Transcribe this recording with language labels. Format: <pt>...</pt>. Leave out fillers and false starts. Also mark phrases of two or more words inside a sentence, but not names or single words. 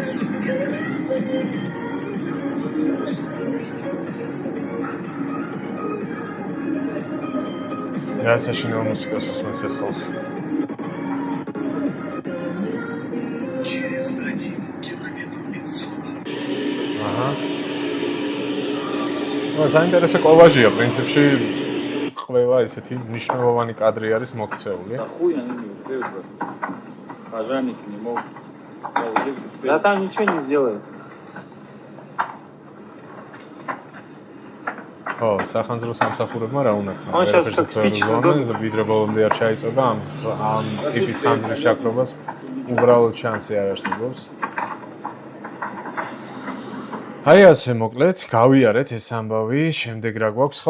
<ru>Я сочинял музыку с смысле слов. Через 1 километр 500. Ага. Ну, заинтересა</ru> <ka>კოლაჟია, პრინციპში ყველა ესეთი მნიშვნელოვანი კადრი არის მოქცეული.</ka> <ru>Хуй они не успеют, брат. Пожарники не могут. Да там ничего не сделают.</ru> <ka>ო, სახანძრო სამსახურებმა რა უნდა ქნა? ვიდრე ბოლომდე არ ჩაიწობა ამ ტიპის ხანძრის ჩაქრობას უბრალოდ შანსი არ არსებობს. აი ასე მოკლედ, გავიარეთ ეს ამბავი, შემდეგ რა გვაქვს, ხო?</ka>